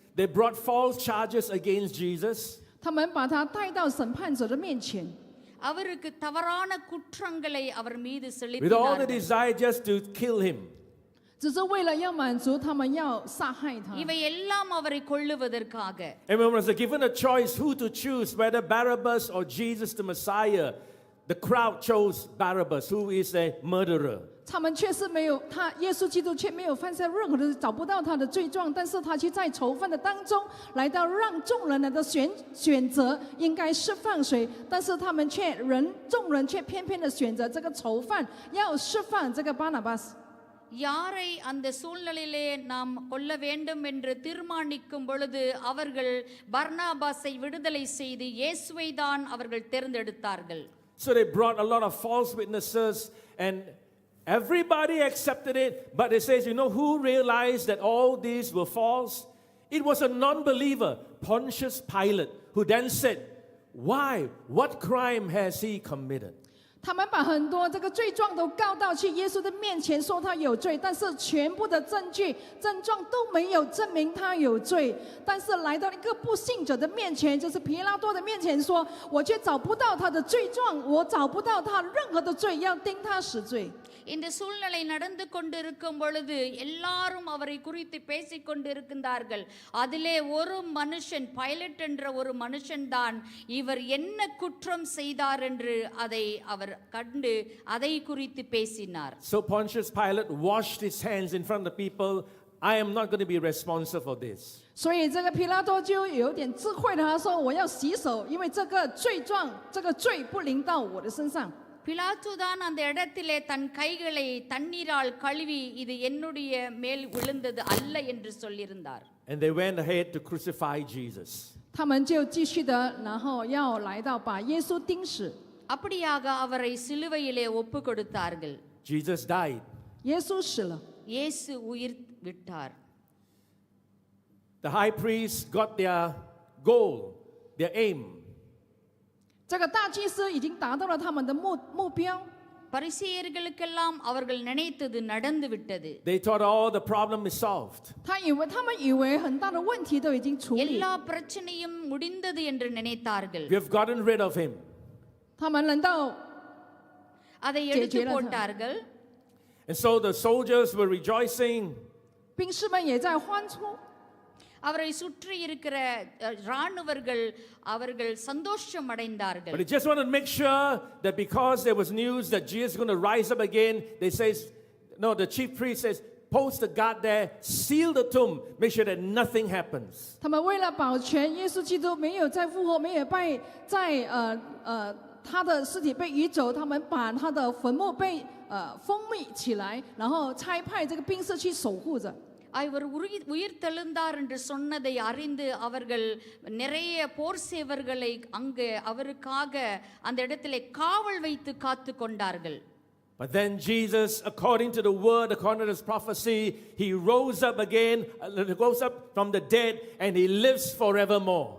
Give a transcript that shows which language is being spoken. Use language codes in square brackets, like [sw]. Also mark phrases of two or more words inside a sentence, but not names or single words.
[en] They brought false charges against Jesus. [zh] 他们把他带到审判者的面前， [ta] அவருக்கு தவறான குற்றங்களை அவர் மீது [en] With all the [ta] செலுத்தினார்கள். [en] desire just to kill him. [zh] 只是为了要满足他们要杀害他。 [ta] இவை எல்லாம் அவரை கொல்லுவதற்காக. [en] And when was given a choice who to choose, whether Barabbas or Jesus the Messiah, the crowd chose Barabbas, who is a murderer. [zh] 他们却是没有他，耶稣基督却没有犯下任何的，找不到他的罪状，但是他却在囚犯的当中来到让众人来的选择应该释放谁，但是他们众人却偏偏的选择这个囚犯，要释放这个巴拿巴斯。 [ta] யாரை அந்த சூழ்நிலையிலே நாம் கொல்ல வேண்டும் என்று தீர்மானிக்கும் பொழுது அவர்கள் பர்னாபாஸை விடுதலை செய்து இயேசுவை தான் அவர்கள் தேர்ந்தெடுத்தார்கள். [en] So they brought a lot of false witnesses and everybody accepted it, but it says, you know who realized that all these were false? It was a non-believer, Pontius Pilate, who then said, why? What crime has he committed? [zh] 他们把很多这个罪状都告到去耶稣的面前，说他有罪，但是全部的证据、症状都没有证明他有罪。但是来到一个不信者的面前，就是皮拉多的面前说，我却找不到他的罪状，我找不到他任何的罪，要定他死罪。 [ta] இந்த சூழ்நிலை நடந்து கொண்டிருக்கும் பொழுது எல்லாரும் அவரை குறித்து பேசிக் கொண்டிருக்கின்றார்கள். அதிலே ஒரு மனுஷன், பைலட் என்ற ஒரு மனுஷன் தான் இவர் என்ன குற்றம் செய்தார் என்று அதை அவர் கண்டு அதை குறித்து பேசினார். [en] So Pontius Pilate washed his hands in front of the people. I am not going to be responsible for this. [zh] 所以这个皮拉多就有点智慧的，他说：“我要洗手，因为这个罪状、这个罪不临到我的身上。” [ta] பிலாத்து தான் அந்த இடத்திலே தன் கைகளை தண்ணீரால் கழுவி இது என்னுடைய மேல் விழுந்தது அல்ல என்று சொல்லியிருந்தார். [en] And they went ahead to crucify Jesus. [zh] 他们就继续的，然后要来到把耶稣钉死。 [ta] அப்படியாக அவரை சிலுவையிலே ஒப்பு கொடுத்தார்கள். [en] Jesus died. [zh] 耶稣死了， [ta] இயேசு உயிர் விட்டார். [en] The high priest got their goal, their aim. [zh] 这个大祭司已经达到了他们的目标。 [ta] பரிசேயர்களுக்கெல்லாம் அவர்கள் நினைத்தது நடந்து விட்டது. [en] They thought all the problem is solved. [zh] 他们以为很大的问题都已经处理， [ta] எல்லா பிரச்சனையும் முடிந்தது என்று நினைத்தார்கள். [en] We have gotten rid of him. [zh] 他们难道 [ta] அதை எடுத்து போட்டார்கள். [en] And so the soldiers were rejoicing. [zh] 兵士们也在欢呼？ [ta] அவரை சுற்றி இருக்கிற ராணுவர்கள் அவர்கள் சந்தோஷம் அடைந்தார்கள். [en] But they just wanted to make sure that because there was news that Jesus is going to rise up again, they says, no, the chief priest says, post the guard there, seal the tomb, make sure that nothing happens. [zh] 他们为了保全耶稣基督没有再复活，没有在他的尸体被移走，他们把他的坟墓被封密起来，然后差派这个兵士去守护着。 [ta] அவர் உயிர் தெழுந்தார் என்று சொன்னதை அறிந்து அவர்கள் நிறைய போர் சேவர்களை அங்கு அவருக்காக அந்த இடத்திலே காவல் வைத்து காத்து கொண்டார்கள். [en] But then Jesus, according to the word, according to this prophecy, he rose up again, rose up from the dead, and he lives forevermore.